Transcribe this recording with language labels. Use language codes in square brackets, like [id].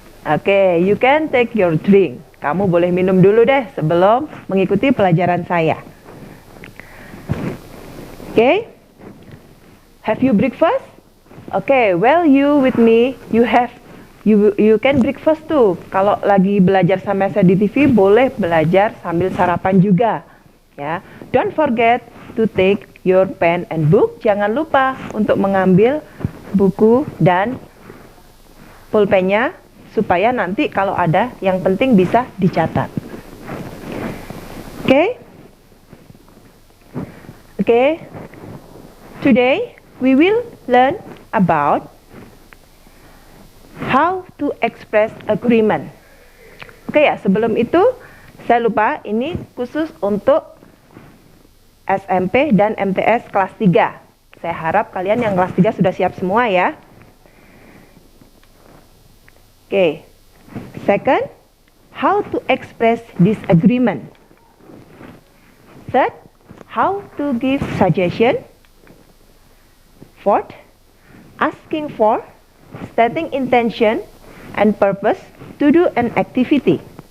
[en] Oke, you can take your drink. [id] Kamu boleh minum dulu deh sebelum mengikuti pelajaran saya. [en] Oke? Have you breakfast? Oke, well you with me, you can breakfast too. [id] Kalau lagi belajar sama saya di TV, boleh belajar sambil sarapan juga. [en] Ya, don't forget to take your pen and book. [id] Jangan lupa untuk mengambil buku dan pulpennya supaya nanti kalau ada yang penting bisa dicatat. Okay. [en] Today we will learn about how to express agreement. [id] Oke ya, sebelum itu saya lupa, ini khusus untuk SMP dan MTS kelas 3. Saya harap kalian yang kelas 3 sudah siap semua ya. Oke. [en] Second, how to express disagreement. Third, how to give suggestion. Fourth, asking for, stating intention and purpose to do an activity.